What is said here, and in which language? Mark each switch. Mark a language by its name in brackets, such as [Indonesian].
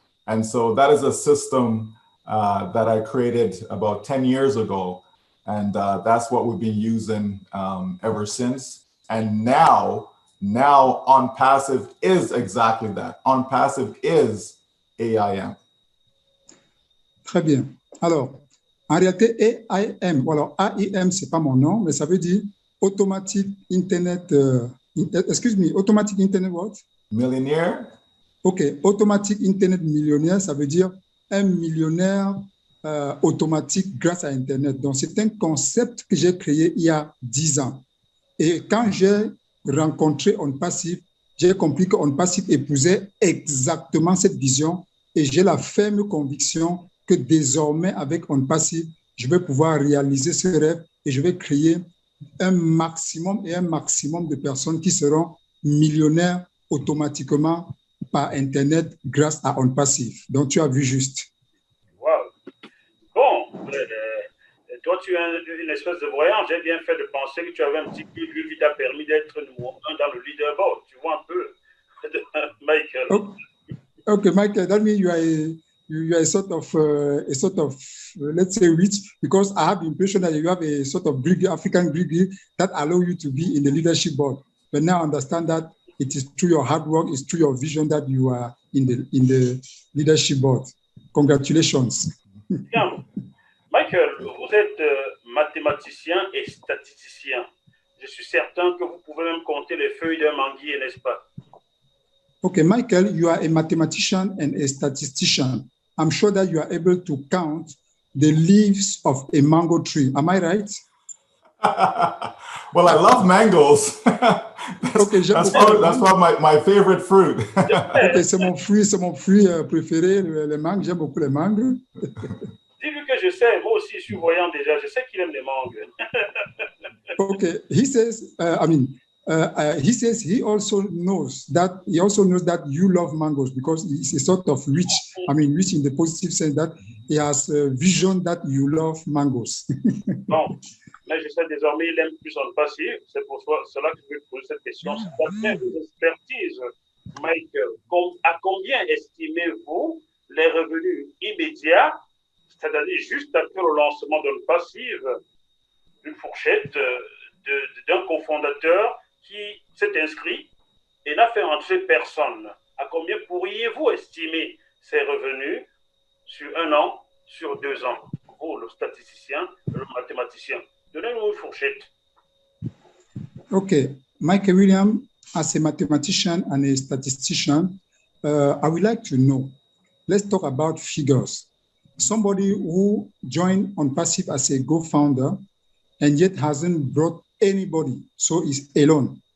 [English] And so that is a system that I created about 10 years ago. And that's what we've been using ever since. And now On Passive is exactly that. On Passive is AIM. [French] Très bien. Alors, en réalité, AIM, alors AIM, c'est pas mon nom, mais ça veut dire [English] Automatic Internet, Automatic Internet what? Millionaire. [French] OK, Automatic Internet Millionnaire, ça veut dire un millionnaire automatique grâce à Internet. Donc, c'est un concept que j'ai créé il y a 10 ans. Et quand j'ai rencontré On Passive, j'ai compris que On Passive épousait exactement cette vision et j'ai la ferme conviction que désormais, avec On Passive, je vais pouvoir réaliser ce rêve et je vais créer un maximum de personnes qui seront millionnaires automatiquement par Internet grâce à On Passive. Donc, tu as vu juste. Wow. Bon, toi, tu as une espèce de voyant. J'ai bien fait de penser que tu avais un petit peu qui t'a permis d'être numéro 1 dans le leaderboard. Tu vois un peu, Michael. [English] Okay, Michael, that means you are a sort of, let's say, rich, because I have the impression that you have a sort of African degree that allow you to be in the leadership board. But now I understand that it is through your hard work, it's through your vision that you are in the leadership board. Congratulations. [French] Bien. Michael, vous êtes mathématicien et statisticien. Je suis certain que vous pouvez même compter les feuilles d'un manguier, n'est-ce pas? [English] Okay, Michael, you are a mathematician and a statistician. I'm sure that you are able to count the leaves of a mango tree. Am I right? Well, I love mangoes. that's probably my favorite fruit. [French] Okay, c'est mon fruit préféré, les mangues. J'aime beaucoup les mangues. Dis-lui que je sais, moi aussi je suis voyant déjà, je sais qu'il aime les mangues. [English] Okay, he says, he says he also knows that you love mangoes because he's a sort of rich in the positive sense that he has a vision that you love mangoes. [French] Bon, mais je sais désormais il aime plus On Passive, c'est pour cela que je vais poser cette question. D'après vos expertises, Michael, à combien estimez-vous les revenus immédiats, c'est-à-dire juste après le lancement d'On Passive, une fourchette d'un cofondateur qui s'est inscrit et n'a fait entrer personne? À combien pourriez-vous estimer ces revenus sur 1 an, sur 2 ans? Vous, le statisticien, le mathématicien, donnez-nous une fourchette. [English] Okay, Michael William, as a mathematician and a statistician, I would like to know, let's talk about figures. Somebody who joined On Passive as a co-founder and yet hasn't brought anybody, so is alone.